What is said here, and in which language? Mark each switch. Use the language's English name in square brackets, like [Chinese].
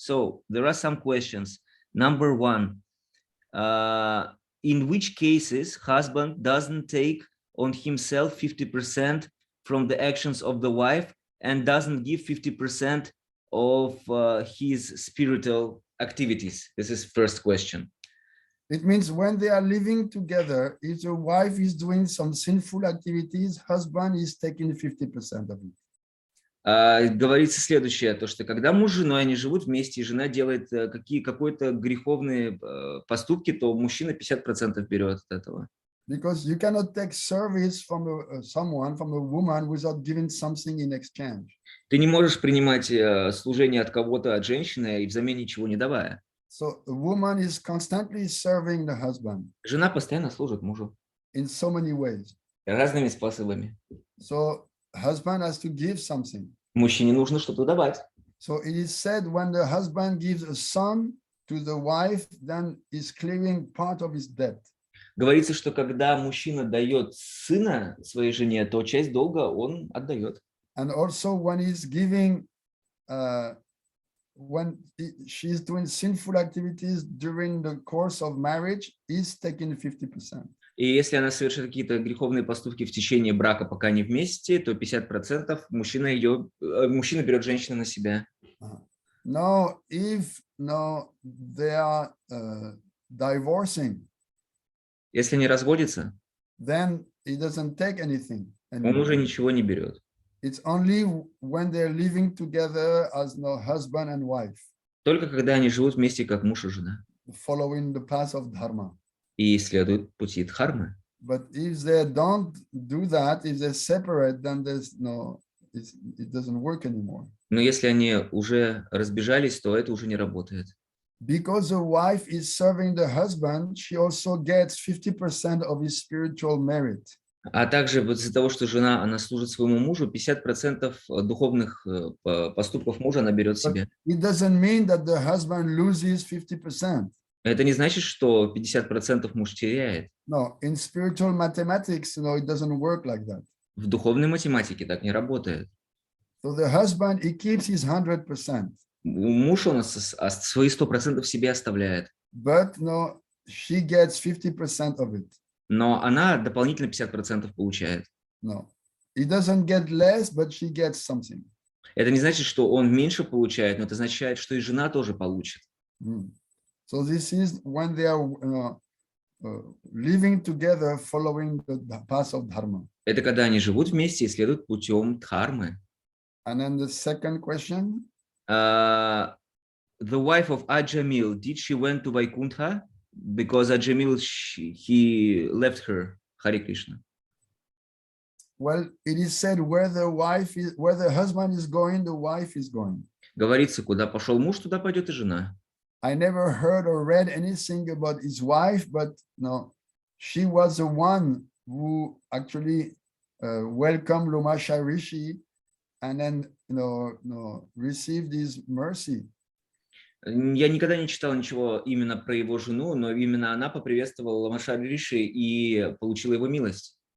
[English] So there are some questions. Number one, in which cases husband doesn't take on himself 50% from the actions of the wife and doesn't give 50% of his spiritual activities? This is first question. It means when they are living together, if the wife is doing some sinful activities, husband is taking 50% of it. [Russian] Говорится следующее, то что когда муж с женой, они живут вместе, и жена делает какие-то греховные поступки, то мужчина 50% берет от этого. [English] Because you cannot take service from someone, from a woman, without giving something in exchange. [Russian] Ты не можешь принимать служение от кого-то, от женщины, и взамен ничего не давая. [English] So a woman is constantly serving the husband. [Russian] Жена постоянно служит мужу. [English] In so many ways. [Russian] Разными способами. [English] So husband has to give something. [Russian] Мужчине нужно что-то давать. [English] So it is said when the husband gives a son to the wife, then he's clearing part of his debt. [Russian] Говорится, что когда мужчина дает сына своей жене, то часть долга он отдает. [English] And also when he's giving, when she's doing sinful activities during the course of marriage, he's taking 50%. [Russian] И если она совершает какие-то греховные поступки в течение брака, пока не вместе, то 50% мужчина берет женщину на себя. [English] Now, if they are divorcing, [Russian] если они разводятся, [English] then he doesn't take anything. [Russian] Он уже ничего не берет. [English] It's only when they're living together as husband and wife. [Russian] Только когда они живут вместе как муж и жена. [English] Following the path of dharma. [Russian] И следуют пути дхармы. [English] But if they don't do that, if they separate, then it doesn't work anymore. [Russian] Но если они уже разбежались, то это уже не работает. [English] Because the wife is serving the husband, she also gets 50% of his spiritual merit. [Russian] А также из-за того, что жена, она служит своему мужу, 50% духовных поступков мужа она берет себе. [English] It doesn't mean that the husband loses 50%. [Russian] Это не значит, что 50% муж теряет. [English] No, in spiritual mathematics, it doesn't work like that. [Russian] В духовной математике так не работает. [English] So the husband, he keeps his 100%. [Russian] Муж он свои 100% себе оставляет. [English] But she gets 50% of it. [Russian] Но она дополнительно 50% получает. [English] No, it doesn't get less, but she gets something. [Russian] Это не значит, что он меньше получает, но это означает, что и жена тоже получит. [English] So this is when they are living together, following the path of dharma. [Russian] Это когда они живут вместе и следуют путем дхармы. [English] And then the second question. The wife of Ajamil, did she went to Vaikuntha? Because Ajamil, he left her. Hare Krishna. Well, it is said where the husband is going, the wife is going. [Russian] Говорится, куда пошел муж, туда пойдет и жена. [English] I never heard or read anything about his wife, but she was the one who actually welcomed Lomasha Rishi and then received his mercy. [Russian] Я никогда не читал ничего именно про его жену, но именно она поприветствовала Ламашари Риши и получила его милость.